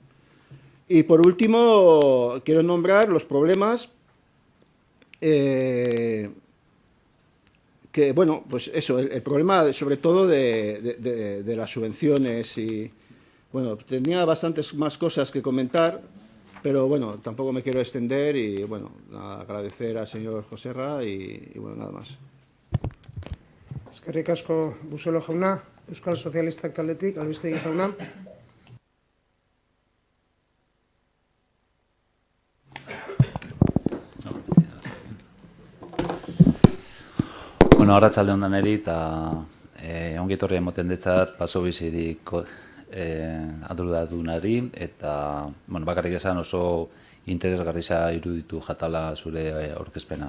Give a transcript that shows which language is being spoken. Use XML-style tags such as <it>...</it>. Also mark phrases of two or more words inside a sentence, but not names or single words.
<es>Y por último, quiero nombrar los problemas que, bueno, pues eso, el problema sobre todo de las subvenciones y, bueno, tenía bastantes más cosas que comentar, pero bueno, tampoco me quiero extender y, bueno, agradecer al señor Joserra y bueno, nada más.</es> <eu>Eskerrik asko Buselo jauna, Euskal Sozialistak taldetik, Albistegi jauna. Bueno, arratsalde on daneri eta ongi etorri emoten detzat paso bizirik arduradunari eta bueno, bakarrik esan oso interesgarria iruditu jatala zure aurkezpena.</eu>